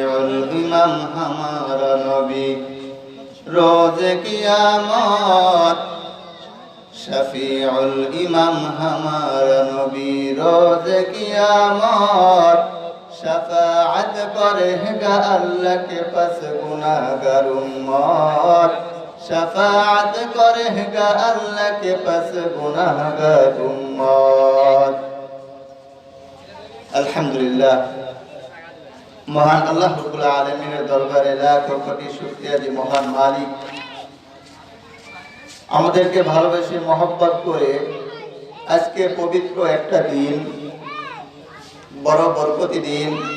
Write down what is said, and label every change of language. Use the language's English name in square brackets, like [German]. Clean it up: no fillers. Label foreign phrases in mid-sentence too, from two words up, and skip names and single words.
[Urdu] الامام ہمارا نبی روز قیامت شفیع الامام ہمارا نبی روز قیامت شفاعت کرے گا اللہ کے پاس گناہگار امت شفاعت کرے گا اللہ کے پاس گناہگار امت [Bangla] الحمدللہ মহান আল্লাহ [Arabic] رب العالمين [Bangla] দরবারে লাখ কোটি শুকরিয়া যে মহান মালিক আমাদেরকে ভালোবেসে মহব্বত করে আজকে পবিত্র একটা দিন বড় বরকতি দিন